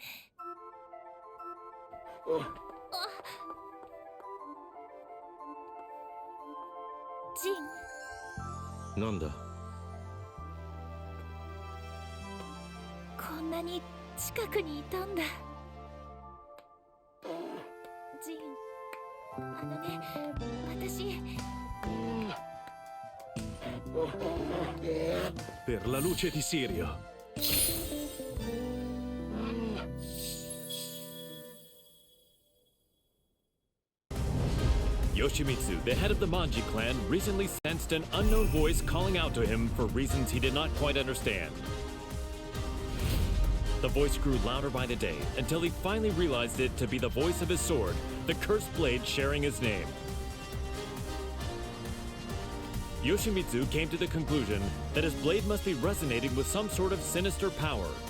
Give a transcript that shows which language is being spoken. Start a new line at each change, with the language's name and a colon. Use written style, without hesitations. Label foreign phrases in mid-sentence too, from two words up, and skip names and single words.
Japanese: ジン。なんだ？こんなに近くにいたんだ。ジン、あのね、私。
Italian: Per la luce di Sirio.
English: Yoshimitsu, the head of the Manji clan, recently sensed an unknown voice calling out to him for reasons he did not quite understand. The voice grew louder by the day until he finally realized it to be the voice of his sword, the cursed blade sharing his name. Yoshimitsu came to the conclusion that his blade must be resonating with some sort of sinister power.